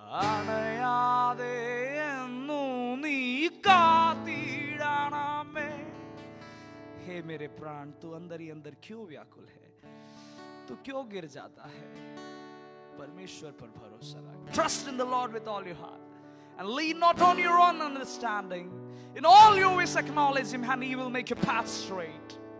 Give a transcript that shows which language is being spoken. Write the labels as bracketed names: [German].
[Malayalam] അണയാതെ എന്നു നീ കാത്തിടണമേ. [Hindi] हे मेरे प्राण, तू अंदर ही अंदर क्यों व्याकुल है, तू क्यों गिर जाता है? परमेश्वर पर भरोसा रख. [English] Trust in the Lord with all your heart and lean not on your own understanding. In all your ways acknowledge him and he will make your path straight.